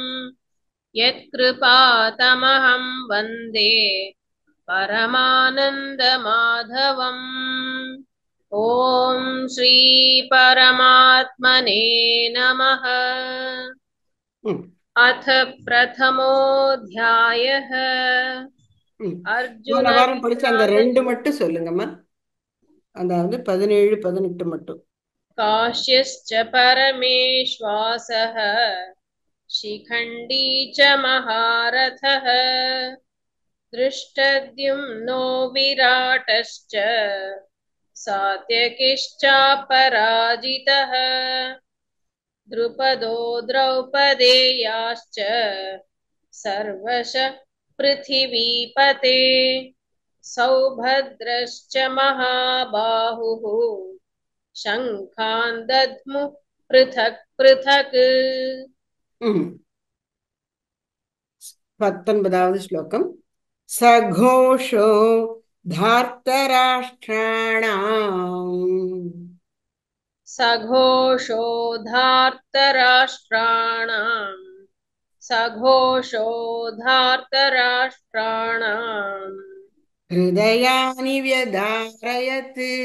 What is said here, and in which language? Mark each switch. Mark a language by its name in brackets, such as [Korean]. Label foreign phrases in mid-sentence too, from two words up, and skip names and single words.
[Sanskrit] यत्कृपातमहं वन्दे परमानन्दमाधवम् ॐ श्री परमात्मने नमः। अथ प्रथमोऽध्यायः [Tamil] போன अर्जुन வாரம் படிச்ச அந்த विषाद 2 மட்டும் சொல்லுங்கம்மா. அதாவது 17 18 மட்டும். [Sanskrit] काश्यश्च परमेश्वासः शिखण्डी च महारथः दृष्टद्युम्नो विराटश्च सात्यकिश्चापराजितः द्रुपदो द्रौपदेयाश्च सर्वश पृथिवीपते सौभद्रश्च महाबाहुः शङ्खान् दद्मुः पृथक् पृथक्। [Tamil] 19வது ஸ்லோகம். [Sanskrit] சகோஷோ धार्तराष्ट्राणाम् सघोषो धार्तराष्ट्राणाम् सघोषो धार्तराष्ट्राणाम् हृदयानि व्यधारयत्